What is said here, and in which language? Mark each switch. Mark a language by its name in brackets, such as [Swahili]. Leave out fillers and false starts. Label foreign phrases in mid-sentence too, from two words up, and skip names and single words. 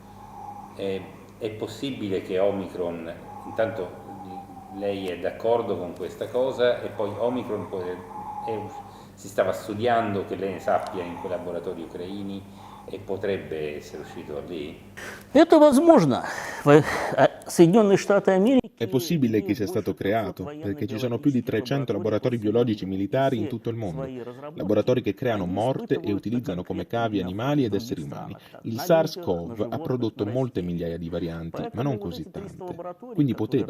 [Italian] È possibile che Omicron, intanto lei è d'accordo con questa cosa, e poi Omicron si stava studiando, che lei ne sappia, in quei laboratori ucraini, e potrebbe essere uscito lì? [Russian] Это возможно. Соединенные Штаты Америки... [Italian] È possibile che sia stato creato, perché ci sono più di 300 laboratori biologici militari in tutto il mondo, laboratori che creano morte e utilizzano come cavi animali ed esseri umani. Il SARS-CoV ha prodotto molte migliaia di varianti, ma non così tante, quindi poteva.